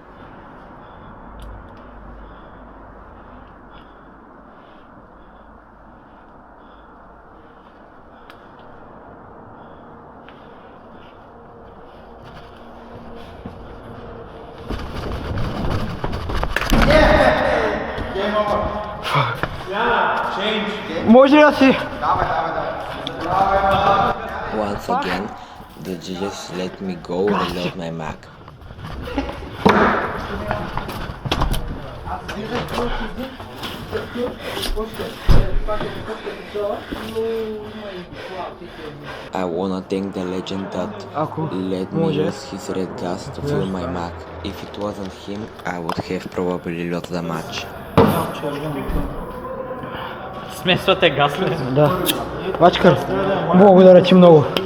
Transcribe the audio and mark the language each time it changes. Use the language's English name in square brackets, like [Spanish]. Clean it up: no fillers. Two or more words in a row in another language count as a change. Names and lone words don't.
[Bulgarian] Може ли да си? [English] Once again, the judges let me go reload my Mac. I wanna thank the legend that [Bulgarian] Ако [English] let me [Bulgarian] може. [English] use his red gas to fill my Mac. If it wasn't him, I would have probably lost the match. [Bulgarian] Смесвате газ ли? Да. Вачкар, благодаря ти много.